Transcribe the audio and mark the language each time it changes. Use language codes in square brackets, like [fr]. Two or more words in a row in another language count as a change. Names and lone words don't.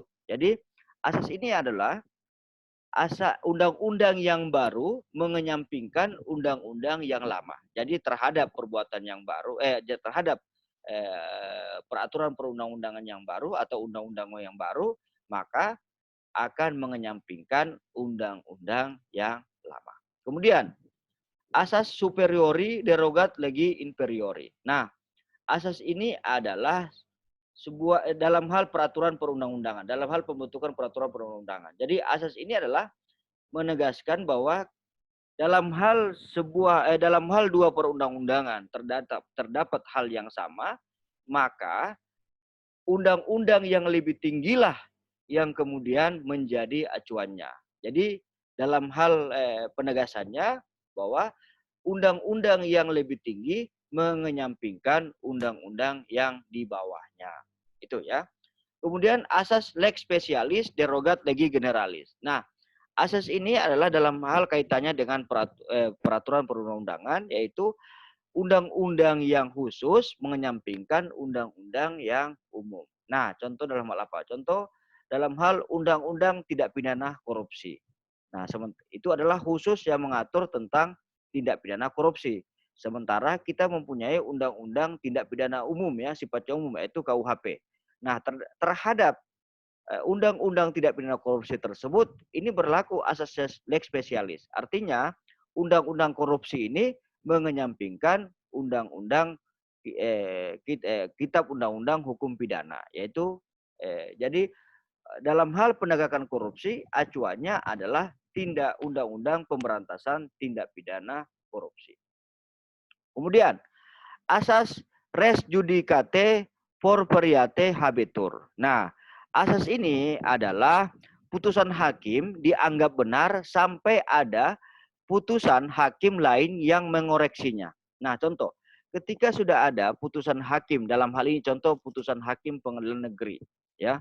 [id] Jadi asas ini adalah undang-undang yang baru mengenyampingkan undang-undang yang lama. Jadi terhadap perbuatan yang baru, terhadap peraturan perundang-undangan yang baru atau undang-undang yang baru, maka akan mengenyampingkan undang-undang yang lama. Kemudian asas [la] superiori derogat legi inferiori. [id] Nah, asas ini adalah dalam hal peraturan perundang-undangan, dalam hal pembentukan peraturan perundang-undangan. Jadi asas ini adalah menegaskan bahwa dalam hal dua perundang-undangan terdapat hal yang sama, maka undang-undang yang lebih tinggilah yang kemudian menjadi acuannya. Jadi dalam hal penegasannya bahwa undang-undang yang lebih tinggi mengenyampingkan undang-undang yang di bawahnya. Itu ya. Kemudian asas [la] lex specialis derogat legi generalis. [id] Nah, asas ini adalah dalam hal kaitannya dengan peraturan perundang-undangan, yaitu undang-undang yang khusus mengenyampingkan undang-undang yang umum. Nah, contoh dalam hal apa? Contoh dalam hal undang-undang tidak pidana korupsi. Nah, itu adalah khusus yang mengatur tentang tindak pidana korupsi. Sementara kita mempunyai undang-undang tindak pidana umum ya, sifatnya umum, yaitu KUHP. Nah, terhadap undang-undang tidak pidana korupsi tersebut, ini berlaku asas [la] lex specialis. [id] Artinya, undang-undang korupsi ini mengenyampingkan undang-undang kitab undang-undang hukum pidana, yaitu jadi dalam hal penegakan korupsi acuannya adalah undang-undang pemberantasan tindak pidana korupsi. Kemudian asas [la] res judicate forferiate habetur. [id] Nah, asas ini adalah putusan hakim dianggap benar sampai ada putusan hakim lain yang mengoreksinya. Nah, contoh, ketika sudah ada putusan hakim, dalam hal ini contoh putusan hakim pengadilan negeri, ya.